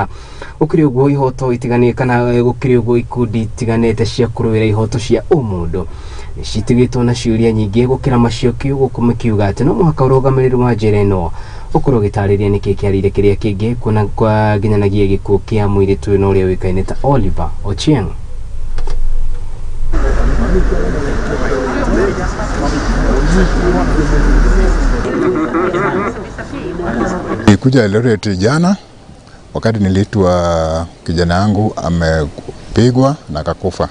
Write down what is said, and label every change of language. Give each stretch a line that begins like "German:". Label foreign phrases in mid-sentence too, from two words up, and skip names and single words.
Kikuyu: Gũkĩrĩ ũguo ihoto itiganĩte kana gũkĩrĩ ũguo ikundi itiganĩte cia kũrũĩra ihoto cia ũmũndũ citigĩtwo na ciũria nyingĩ gũkĩra macokio gũkũ makiuga atĩ no mũhaka ũrũgamĩrĩri wa njĩra ĩno ũkorwo gĩtarĩria nĩkĩ kĩarĩire kĩrĩa kĩngĩ kuona kwa nginyanagia gĩkuũ kĩa mũirĩtu ũyũ na ũrĩa wĩkaine ta Oliver Ochieng.
Swahili: Nilikuja Eldoret jana wakati niliitwa kijana yangu amepigwa na akakufa.